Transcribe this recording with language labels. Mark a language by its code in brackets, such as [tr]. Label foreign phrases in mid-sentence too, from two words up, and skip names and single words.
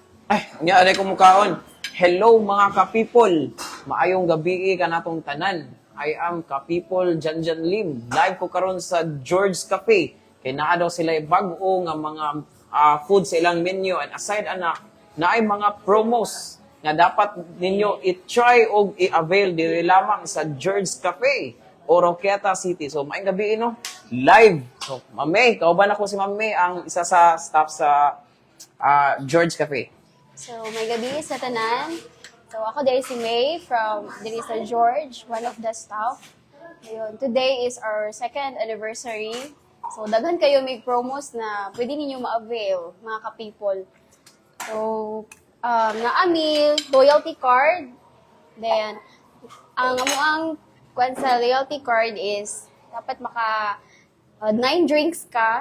[ceb] Ay, niya aday ko mukaon. Hello mga ka-people. Maayong gabi ka natong tanan. [en] I am ka-people Janjan Lim. [ceb] Live ko karon sa George's Cafe. Kay naa daw sila bag-o nga mga food sa ilang menu, and aside anak, naay mga promos nga dapat ninyo i-try o i-avail diri lamang sa George's Cafe, Oroquieta City. So maayong gabi no. Live. So Ma'am kauban ako si Ma'am ang isa sa staff sa George's Cafe. So, may gabi sa tanan. So, ako diri si May from diri sa George, [en] one of the staff. Ayun, today is our second anniversary. [ceb] So, daghan kayo may promos na pwede ninyo ma-avail, mga ka-people. So, naami loyalty card. Then, ang kwan sa loyalty card is dapat maka 9 drinks ka.